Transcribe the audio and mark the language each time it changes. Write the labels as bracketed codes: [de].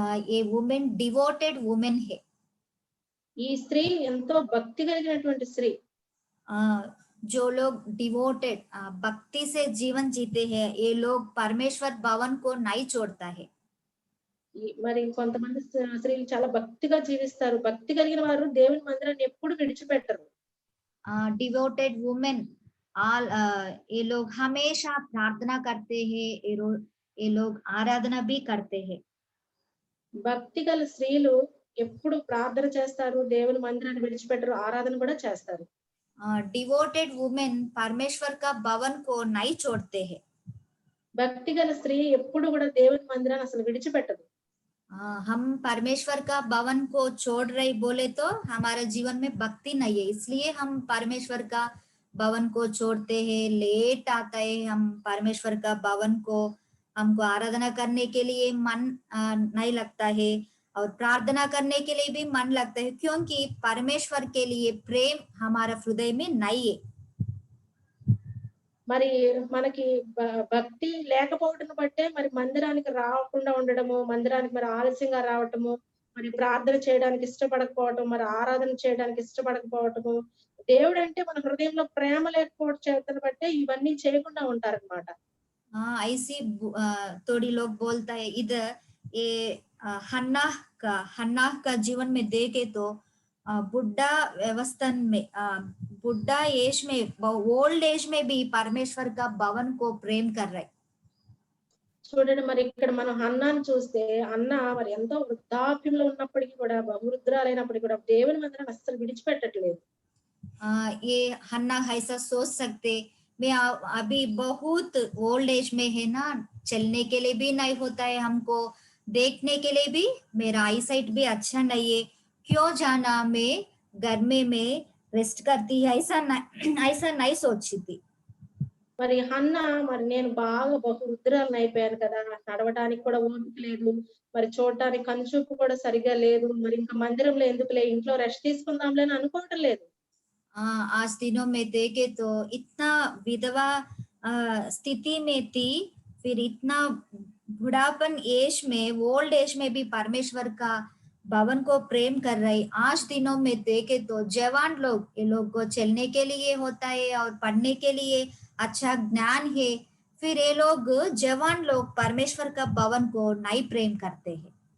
[hi] ये women devoted women है। [te] ఈ స్త్రీ ఎంతో భక్తి కలిగినటువంటి స్త్రీ. [hi] जो लोग डिवोटेड भक्ति से जीवन जीते हैं, ये लोग परमेश्वर भवन को नहीं छोड़ता है। [te] మరి కొంతమంది స్త్రీలు చాలా భక్తిగా జీవిస్తారు. భక్తి కలిగిన వారు దేవుని మందిరాన్ని ఎప్పుడు విడిచిపెట్టరు. [hi] डिवोटेड वुमेन ऑल ये लोग हमेशा प्रार्थना करते हैं, ये लोग आराधना भी करते हैं। [te] భక్తి గల స్త్రీలు ఎప్పుడు ప్రార్థన చేస్తారు, దేవుని మందిరాన్ని విడిచిపెట్టరు, ఆరాధన కూడా చేస్తారు. [hi] डिवोटेड वुमेन परमेश्वर का भवन को नहीं छोड़ते हैं। [te] భక్తి గల స్త్రీ ఎప్పుడు కూడా దేవుని మందిరాన్ని అసలు విడిచిపెట్టదు. [hi] हम परमेश्वर का भवन को छोड़ रहे बोले तो हमारे जीवन में भक्ति नहीं है, इसलिए हम परमेश्वर का भवन को छोड़ते हैं, लेट आता है हम परमेश्वर का भवन को, हमको आराधना करने के लिए मन नहीं लगता है, और प्रार्थना करने के लिए भी मन लगता है, क्योंकि परमेश्वर के लिए प्रेम हमारा हृदय में नहीं है। [te] మరి మనకి భక్తి లేకపోవడం బట్టే మరి మందిరానికి రాకుండా ఉండడము, మందిరానికి మరి ఆలస్యంగా రావటము, మరి ప్రార్థన చేయడానికి ఇష్టపడకపోవటం, మరి ఆరాధన చేయడానికి ఇష్టపడకపోవటము, దేవుడంటే మన హృదయంలో ప్రేమ లేకపోవడం చేతను బట్టే ఇవన్నీ చేయకుండా ఉంటారన్నమాట. [hi] ऐसे थोड़ी लोग बोलता है इधर ये हन्ना का जीवन में देखे तो बुढ़ा व्यवस्था में बुढ़ा एज में ओल्ड एज में भी परमेश्वर का भवन को प्रेम कर रहे। [te] చూడండి మరి ఇక్కడ మనం హన్నాను చూస్తే అన్న మరి ఎంతో వృద్ధాప్యంలో ఉన్నప్పటికీ కూడా బహువృద్ధురాలైనప్పటికీ కూడా దేవుని మందిరాన్ని అస్సలు విడిచిపెట్టట్లేదు. [hi] ये हन्ना ऐसा सोच सकते, मैं अभी बहुत ओल्ड एज में है ना, चलने के लिए भी नहीं होता है हमको, देखने के लिए भी मेरा आई साइट भी अच्छा नहीं है, क्यों जाना, मैं घर में रेस्ट करती है, ऐसा नहीं सोची थी। [te] మరి హన్నా మరి నేను బాగా బహువృద్ధురాలను అయిపోయాను కదా, నడవడానికి కూడా ఓపిక లేదు, మరి చూడటానికి కనుచూపు కూడా సరిగా లేదు, మరి ఇంకా మందిరంలో ఎందుకులే, ఇంట్లో రెస్ట్ తీసుకుందాంలే అని అనుకోవటం లేదు. [hi] आज दिनों में देखे तो इतना विधवा स्थिति में थी, फिर इतना बुढ़ापन एज में, ओल्ड एज में भी परमेश्वर का भवन को प्रेम कर रही। आज दिनों में देखे तो जवान लोग, ये लोग को चलने के लिए होता है और पढ़ने के लिए अच्छा ज्ञान है, फिर ये लोग जवान लोग परमेश्वर का भवन को नहीं प्रेम करते हैं।